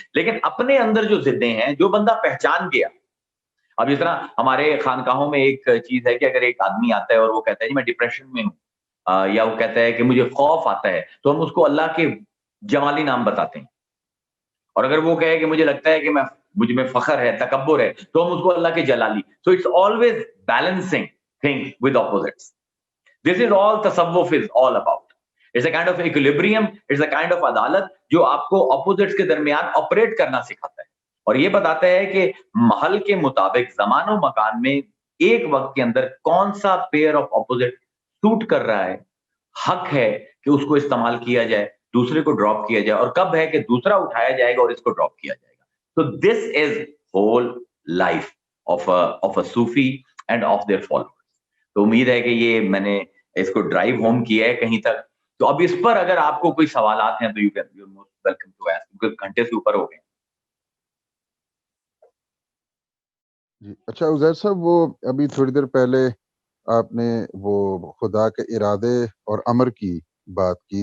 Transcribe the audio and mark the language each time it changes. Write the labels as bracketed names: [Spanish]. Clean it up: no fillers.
[Urdu] لیکن اپنے اندر جو ضدیں ہیں، جو بندہ پہچان گیا، اب جس طرح ہمارے خانقاہوں میں ایک چیز ہے کہ اگر ایک آدمی آتا ہے اور وہ کہتا ہے جی میں ڈپریشن میں ہوں، یا وہ کہتا ہے کہ مجھے خوف آتا ہے، تو ہم اس کو اللہ کے جمالی نام بتاتے ہیں. اور اگر وہ کہے کہ مجھے لگتا ہے کہ مجھ میں فخر ہے، تکبر ہے، تو ہم اس کو اللہ کے Jalali. [English] So it's always balancing thing with opposites. This is all tasawwuf is all about. It's a kind of [Urdu] equilibrium, it's a kind of عدالت جو آپ کو opposites کے درمیان آپریٹ کرنا سکھاتا ہے، اور یہ بتاتا ہے کہ محل کے مطابق زمان و مکان میں ایک وقت کے اندر کون سا پیئر آف اپوزٹ سوٹ کر رہا ہے، حق ہے کہ اس کو استعمال کیا جائے، دوسرے کو ڈراپ کیا جائے، اور کب ہے کہ دوسرا اٹھایا جائے گا اور اس کو ڈراپ کیا جائے گا. [English] So this is whole life of a Sufi and of their followers. [Urdu] تو امید ہے کہ یہ میں نے اس کو ڈرائیو ہوم کیا ہے کہیں تک. تو اب اس پر اگر آپ کو کوئی سوالات ہیں تو [English] you can you most welcome to ask, [Urdu] کیونکہ گھنٹے سے اوپر ہو گئے. جی اچھا عزیر صاحب، وہ ابھی تھوڑی دیر پہلے آپ نے وہ خدا کے ارادے اور امر کی بات کی